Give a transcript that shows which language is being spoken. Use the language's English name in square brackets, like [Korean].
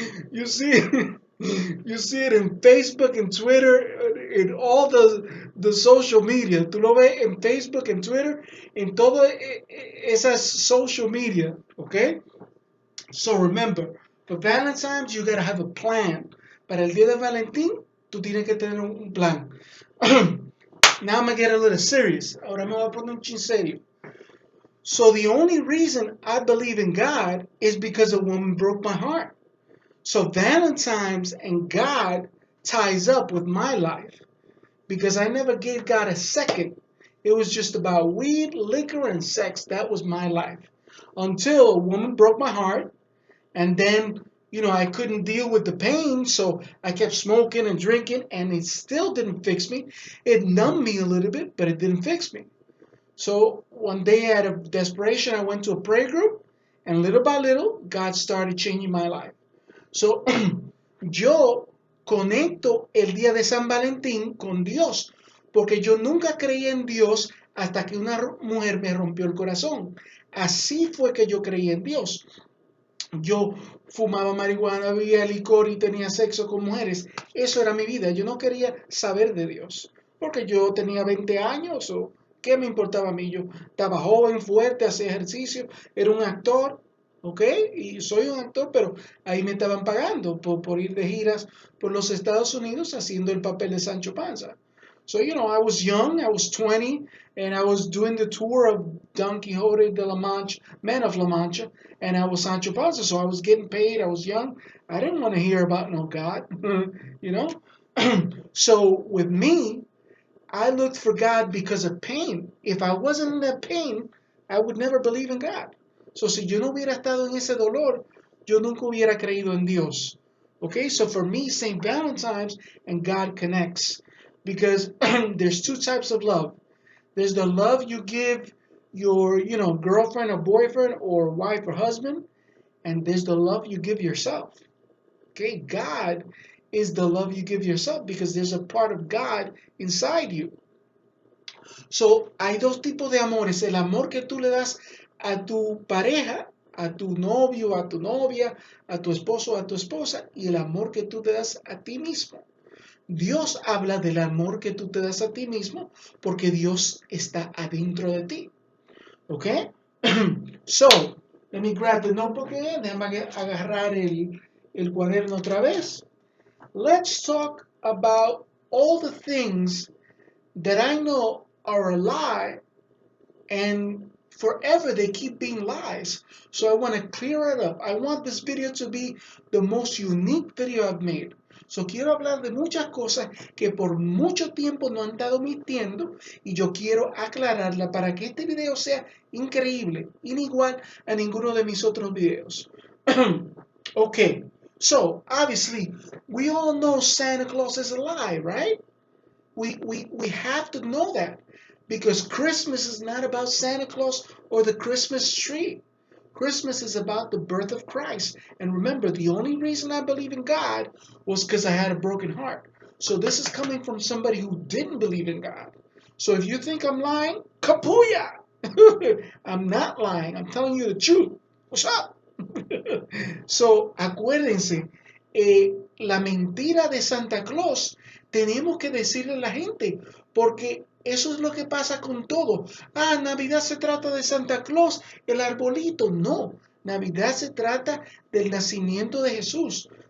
[English] You see it in Facebook and Twitter, in all the social media. [Spanish] Tú lo ves en Facebook and Twitter, en todas esas social media, okay? [English] So remember, for Valentine's, you gotta have a plan. [Spanish] Para el día de Valentín, tú tienes que tener un plan. [English] Now I'm gonna get a little serious. [Spanish] Ahora me voy a poner un chin serio. [English] So the only reason I believe in God is because a woman broke my heart. So Valentine's and God ties up with my life because I never gave God a second. It was just about weed, liquor, and sex. That was my life. Until a woman broke my heart, and then, I couldn't deal with the pain, so I kept smoking and drinking, and it still didn't fix me. It numbed me a little bit, but it didn't fix me. So one day, out of desperation, I went to a prayer group, and little by little, God started changing my life. [Spanish] So, yo conecto el día de San Valentín con Dios, porque yo nunca creí en Dios hasta que una mujer me rompió el corazón. Así fue que yo creí en Dios. Yo fumaba marihuana, bebía licor y tenía sexo con mujeres. Eso era mi vida. Yo no quería saber de Dios, porque yo tenía 20 años o qué me importaba a mí. Yo estaba joven, fuerte, hacía ejercicio, era un actor, ¿ok? Y soy un actor, pero ahí me estaban pagando por ir de giras por los Estados Unidos haciendo el papel de Sancho Panza. [English] So, I was young, I was 20, and I was doing the tour of Don Quixote de la Mancha, Man of La Mancha, and I was Sancho Panza, so I was getting paid, I was young. I didn't want to hear about no God, you know? So with me, I looked for God because of pain. If I wasn't in that pain, I would never believe in God. [Spanish] So si yo no hubiera estado en ese dolor, yo nunca hubiera creído en Dios. [English] Okay, so for me, St. Valentine's and God connects because there's two types of love. There's the love you give your, girlfriend or boyfriend or wife or husband, and there's the love you give yourself. Okay, God is the love you give yourself because there's a part of God inside you. [Spanish] So, hay dos tipos de amores. El amor que tú le das a tu pareja, a tu novio, a tu novia, a tu esposo, a tu esposa, y el amor que tú te das a ti mismo. Dios habla del amor que tú te das a ti mismo porque Dios está adentro de ti. ¿Ok? [English] So, let me grab the notebook again. [Spanish] Déjame agarrar el cuaderno otra vez. [English] Let's talk about all the things that I know are a lie and forever they keep being lies. So I want to clear it up. I want this video to be the most unique video I've made. [Spanish] So quiero hablar de muchas cosas que por mucho tiempo no han estado mintiendo y yo quiero aclararla para que este video sea increíble, inigual a ninguno de mis otros videos. [English] Okay, so obviously we all know Santa Claus is a lie, right? We have to know that because Christmas is not about Santa Claus or the Christmas tree. Christmas is about the birth of Christ. And remember, the only reason I believe in God was because I had a broken heart. So this is coming from somebody who didn't believe in God. So if you think I'm lying, kapuya! I'm not lying. I'm telling you the truth. What's up? [Spanish] So, acuérdense, la mentira de Santa Claus tenemos que decirle a la gente, porque eso es lo que pasa con todo. Ah, Navidad se trata de Santa Claus, el arbolito. No, Navidad se trata del nacimiento de Jesús.